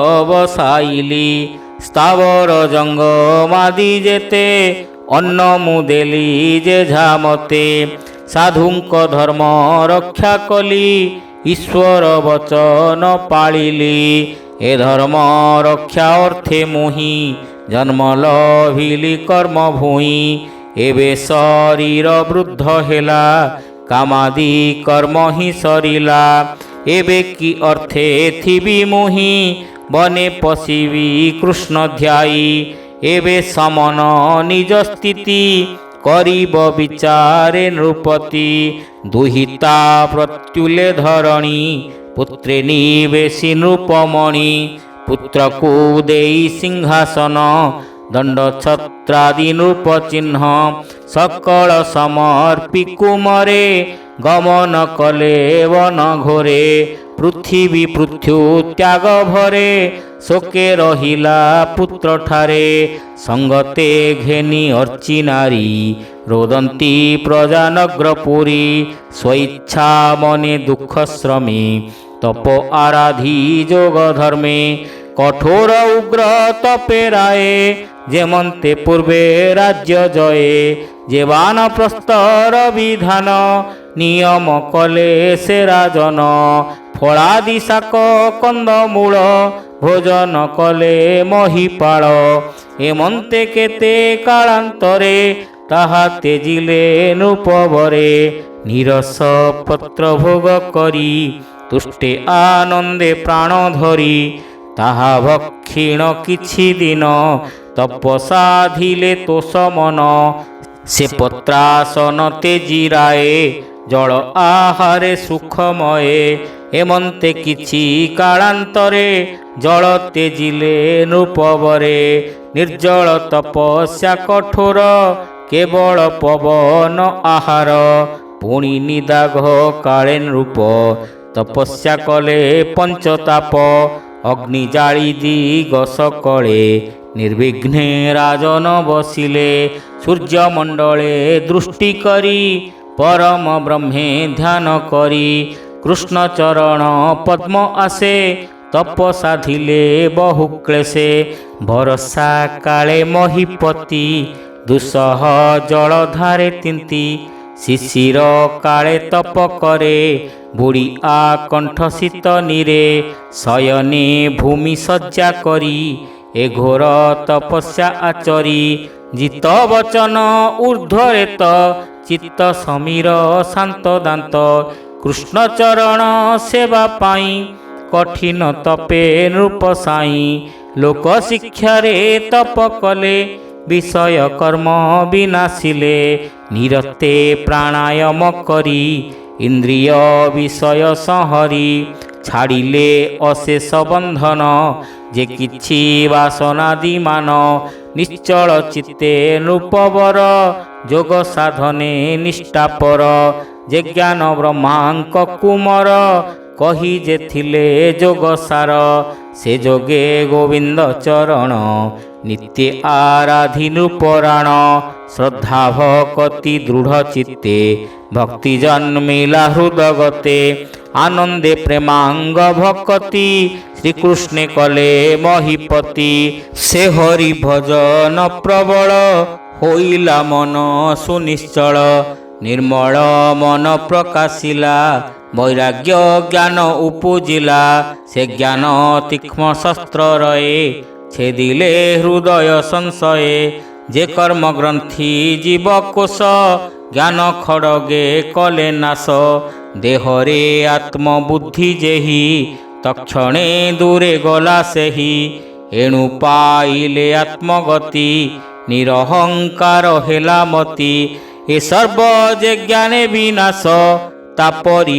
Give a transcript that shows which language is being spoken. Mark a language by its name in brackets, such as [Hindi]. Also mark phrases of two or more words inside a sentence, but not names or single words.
[Odia] ବସାଇଲି ସ୍ଥାବର ଜଙ୍ଗମାଦି ଯେତେ ଅନ୍ନ ମୁଦେଲି ଯେ ଝାମତେ ସାଧୁଙ୍କ ଧର୍ମ ରକ୍ଷା କଲି ଈଶ୍ୱର ବଚନ ପାଳିଲି ଏ ଧର୍ମ ରକ୍ଷା ଅର୍ଥେ ମୁହିଁ ଜନ୍ମ ଲଭିଲି କର୍ମ ଭୂଇଁ ଏବେ ଶରୀର ବୃଦ୍ଧ ହେଲା କାମାଦି କର୍ମ ହିଁ ସରିଲା ଏବେ କି ଅର୍ଥେ ଥିବି ମୁହିଁ ବନେ ପଶିବି କୃଷ୍ଣ ଧ୍ୟାୟୀ ଏବେ ସମନ ନିଜ ସ୍ଥିତି କରିବ ବିଚାରେ ନୃପତି ଦୁହିତା ପ୍ରତ୍ୟୁଲେ ଧରଣୀ ପୁତ୍ରେ ନିବେଶି ନୃପମଣି ପୁତ୍ର କୋ ଦେଇ ସିଂହାସନ ଦଣ୍ଡ ଛତ୍ରାଦି ନୃପ ଚିହ୍ନ ସକଳ ସମର୍ପି କୁମରେ ଗମନ କଲେ ବନ ଘୋରେ ପୃଥ୍ୱୀ ପୃଥ୍ୱୀ ତ୍ୟାଗ ଭରେ ଶୋକେ ରହିଲା ପୁତ୍ର ଠାରେ ସଙ୍ଗତେ ଘେନି ଅର୍ଚ୍ଚି ନାରୀ ରୋଦନ୍ତି ପ୍ରଜା ନଗ୍ରପୁରୀ ସ୍ୱେଚ୍ଛା ମନେ ଦୁଃଖ ଶ୍ରମି ତପ ଆରାଧି ଯୋଗ ଧର୍ମେ କଠୋର ଉଗ୍ର ତପେରାଏ ଯେମନ୍ତେ ପୂର୍ବେ ରାଜ୍ୟ ଜୟେ ଯେବାନ ପ୍ରସ୍ତର ବିଧାନ ନିୟମ କଲେ ସେ ରାଜନ ଫଳାଦି ଶାକ କନ୍ଦମୂଳ ଭୋଜନ କଲେ ମହୀପାଳ ଏମନ୍ତେ କେତେ କାଳାନ୍ତରେ ତାହା ତେଜିଲେ ନୃପବରେ ନିରସ ପତ୍ର ଭୋଗ କରି ତୁଷ୍ଟେ ଆନନ୍ଦେ ପ୍ରାଣ ଧରି ତାହା ଭକ୍ଷିଣ କିଛି ଦିନ ତପସାଧିଲେ ତୋଷ ମନ ସେ ପତ୍ରାସନ ତେଜିରାଏ ଜଳ ଆହାରେ ସୁଖମୟେ ଏମନ୍ତେ କିଛି କାଳାନ୍ତରେ ଜଳ ତେଜିଲେ ନୃପବରେ ନିର୍ଜଳ ତପସ୍ୟା କଠୋର କେବଳ ପବନ ଆହାର ପୁଣି ନିଦାଘ କାଳେ ନୃପ ତପସ୍ୟା କଲେ ପଞ୍ଚତାପ ଅଗ୍ନି ଜାଳି ଦିଗସ କଲେ ନିର୍ବିଘ୍ନେ ରାଜନ ବସିଲେ ସୂର୍ଯ୍ୟମଣ୍ଡଳେ ଦୃଷ୍ଟି କରି ପରମ ବ୍ରହ୍ମେ ଧ୍ୟାନ କରି କୃଷ୍ଣ ଚରଣ ପଦ୍ମ ଆଶେ ତପ ସାଧିଲେ ବହୁ କ୍ଳେଶେ ଭରସା କାଳେ ମହୀପତି ଦୁସହ ଜଳ ଧାରେ ତିନ୍ତି ଶିଶିର କାଳେ ତପ କରେ ବୁଡ଼ି ଆକଣ୍ଠ ଶୀତ ନୀରେ ଶୟନେ ଭୂମି ସଜ୍ଜା କରି ଏ ଘୋର ତପସ୍ୟା ଆଚରି ଜିତ ବଚନ ଊର୍ଦ୍ଧ୍ୱରେତ ଚିତ୍ତ ସମୀର ଶାନ୍ତ ଦାନ୍ତ କୃଷ୍ଣ ଚରଣ ସେବା ପାଇଁ କଠିନ ତପେ ନୃପ ସାଇଁ ଲୋକ ଶିକ୍ଷା ରେ ତପ କଲେ ବିଷୟ କର୍ମ ବିନାଶିଲେ ନିରତେ ପ୍ରାଣାୟାମ କରି ଇନ୍ଦ୍ରିୟ ବିଷୟ ସଂହରି ଛାଡ଼ିଲେ ଅଶେଷ ବନ୍ଧନ ଯେ କିଛି ବାସନାଦି ମାନ ନିଶ୍ଚଳ ଚିତ୍ତେ ନୃପବର ଯୋଗ ସାଧନେ ନିଷ୍ଠାପର ଯେ ଜ୍ଞାନ ବ୍ରହ୍ମାଙ୍କ କୁମର କହି ଯେ ଥିଲେ ଯୋଗ ସାର ସେ ଯୋଗେ ଗୋବିନ୍ଦ ଚରଣ ନିତ୍ୟ ଆରାଧି ନୃପରାଣ ଶ୍ରଦ୍ଧା ଭକ୍ତି ଦୃଢ଼ ଚିତ୍ତେ ଭକ୍ତି ଜନ୍ମିଲା ହୃଦଗତେ ଆନନ୍ଦେ ପ୍ରେମାଙ୍ଗ ଭକ୍ତି ଶ୍ରୀକୃଷ୍ଣେ କଲେ ମହୀପତି ସେ ହରି ଭଜନ ପ୍ରବଳ ହୋଇଲା ମନ ସୁନିଶ୍ଚଳ ନିର୍ମଳ ମନ ପ୍ରକାଶିଲା ବୈରାଗ୍ୟ ଜ୍ଞାନ ଉପୁଜିଲା ସେ ଜ୍ଞାନ ତୀକ୍ଷ୍ମ ଶସ୍ତ୍ର ରହେ ଛେଦିଲେ ହୃଦୟ ସଂଶୟେ ଯେ କର୍ମ ଗ୍ରନ୍ଥି ଜୀବକୋଷ ଜ୍ଞାନ ଖଡ଼ଗେ କଲେ ନାଶ ଦେହରେ ଆତ୍ମବୁଦ୍ଧି ଯେହି ତକ୍ଷଣେ ଦୂରେ ଗଲା ସେହି ଏଣୁ ପାଇଲେ ଆତ୍ମଗତି ନିରହଙ୍କାର ହେଲା ମତି ଏ ସର୍ବ ଯେ ଜ୍ଞାନେ ବିନାଶ ତାପରି